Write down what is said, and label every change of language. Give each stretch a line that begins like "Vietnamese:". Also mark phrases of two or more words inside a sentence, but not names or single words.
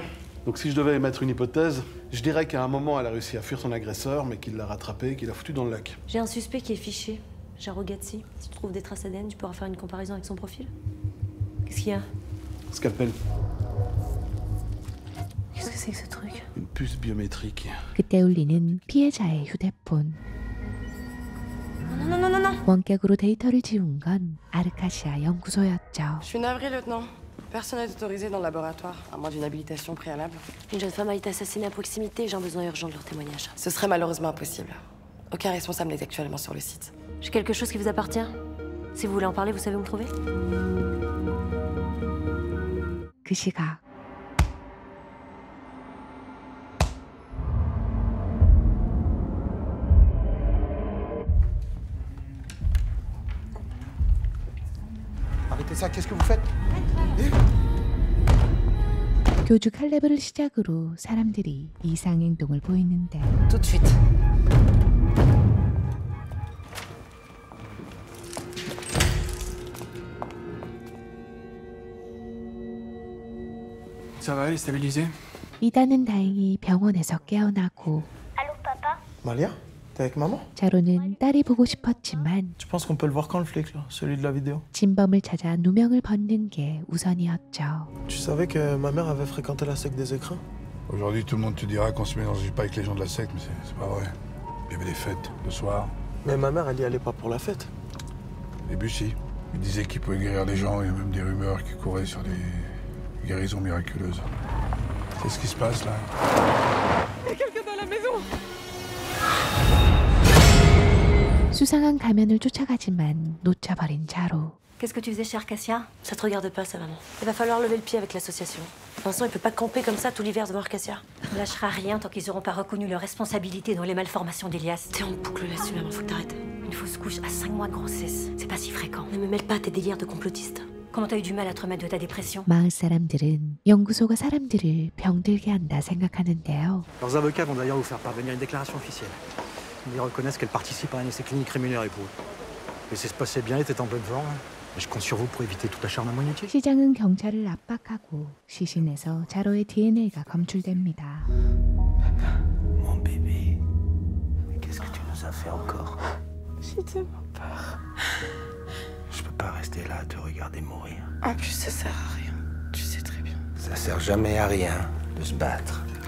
French: Donc si je devais émettre une hypothèse, je dirais qu'à un moment, elle a réussi à fuir son agresseur, mais qu'il l'a rattrapé et qu'il l'a foutu dans le lac. J'ai un suspect qui est fiché, Jaro Gazzi. Si tu trouves des traces ADN, tu pourras faire une comparaison avec son profil. Qu'est-ce qu'il y a? Scalpel. Qu'est-ce que c'est que ce truc? Une puce biométrique.
Korean: 그때 울리는 피해자의 휴대폰.
French: Non.
Korean: 원격으로 데이터를 지운 건 아르카시아 연구소였죠.
French: Je suis navrée, lieutenant. Personne n'est autorisé dans le laboratoire, à moins d'une habilitation préalable. Une jeune femme a été assassinée à proximité et j'ai un besoin urgent de leur témoignage. Ce serait malheureusement impossible. Aucun responsable n'est actuellement sur le site. J'ai quelque chose qui vous appartient. Si vous voulez en parler, vous savez où me trouver?
Korean: 그 시각
French: Arrêtez ça, qu'est-ce que vous faites?
Korean: 교주 칼레브를 시작으로 사람들이 이상 행동을 보이는데
French: Tout de suite. Ça va, elle est stabilisée?
Korean: 이다는 다행히 병원에서 깨어나고
French: Malia? T'es avec maman?
Korean: 자로는 딸이 보고 싶었지만
French: Tu penses qu'on peut le voir quand, le flic, là? Celui de la vidéo?
Korean: 진범을 찾아 누명을 벗는 게 우선이었죠.
French: Tu savais que ma mère avait fréquenté la secte des écrins? Aujourd'hui, tout le monde te dira qu'on se mélange pas avec les gens de la secte, mais c'est pas vrai. Il y avait des fêtes, le soir. Mais ma mère, elle y allait pas pour la fête. Au début, si. Il disait qu'il pouvait guérir les gens, il y a même des rumeurs qui couraient sur des guérisons miraculeuses. C'est ce qui se passe, là. Il y a quelqu'un dans la maison!
Korean: 수상한 가면을 쫓아가지만 놓쳐버린 자로.
French: Qu'est-ce que tu faisais chez Arcasia? Ça te regarde pas, ça, maman. Il va falloir lever le pied avec l'association. Vincent, il peut pas camper comme ça tout l'hiver devant Arcasia. On lâchera rien tant qu'ils auront pas reconnu leur responsabilité dans les malformations d'Elias. T'es en boucle là-dessus, maman, faut que t'arrêtes. Une fausse couche à 5 mois de grossesse, c'est pas si fréquent. Ne me mêle pas à tes délires de complotiste. Comment t'as eu du mal à te remettre de ta dépression?
Korean: 마을 사람들은 연구소가 사람들을 병들게 한다 생각하는데요.
French: Leurs avocats vont d'ailleurs vous faire parvenir une déclaration officielle. Ils reconnaissent qu'elle participe à un essai clinique rémunéré pour eux. Laissez se passer bien, elle était en bonne forme. Mais je compte sur vous pour éviter tout acharnement inutile.
Korean: 시장은 경찰을 압박하고 시신에서 자로의 DNA가 검출됩니다.
French: Mon bébé, qu'est-ce que tu nous as fait encore? J'ai tellement peur. Je peux pas rester là à te regarder mourir. En plus, ça sert à rien. Tu sais très bien. Ça sert jamais à rien de se battre.